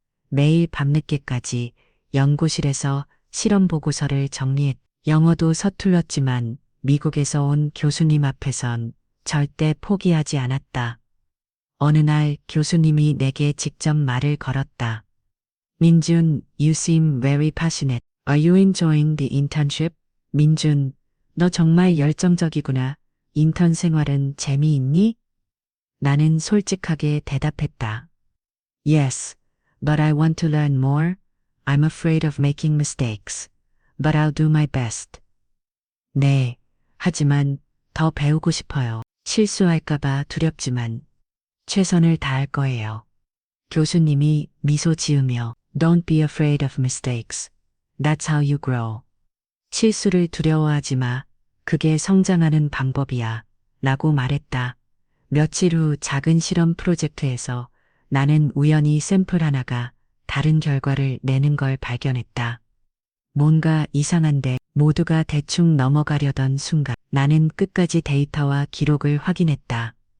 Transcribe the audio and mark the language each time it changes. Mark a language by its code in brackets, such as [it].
[ko] 매일 밤늦게까지 연구실에서 실험 보고서를 정리했. 영어도 서툴렀지만 미국에서 온 교수님 앞에선 절대 포기하지 않았다. 어느 날 교수님이 내게 직접 말을 걸었다. [en] 민준, you seem very passionate. Are you enjoying the internship? [ko] 민준, 너 정말 열정적이구나. 인턴 생활은 재미있니? 나는 솔직하게 대답했다. [en] Yes, but I want to learn more. I'm afraid of making mistakes. But I'll do my best. [ko] 네, 하지만 더 배우고 싶어요. 실수할까봐 두렵지만 최선을 다할 거예요. 교수님이 미소 지으며 [en] Don't be afraid of mistakes. That's how you grow. [ko] 실수를 두려워하지 마. 그게 성장하는 방법이야. 라고 말했다. 며칠 후 작은 실험 프로젝트에서 나는 우연히 샘플 하나가 다른 결과를 내는 걸 발견했다. 뭔가 이상한데 모두가 대충 넘어가려던 순간 나는 끝까지 데이터와 기록을 확인했다.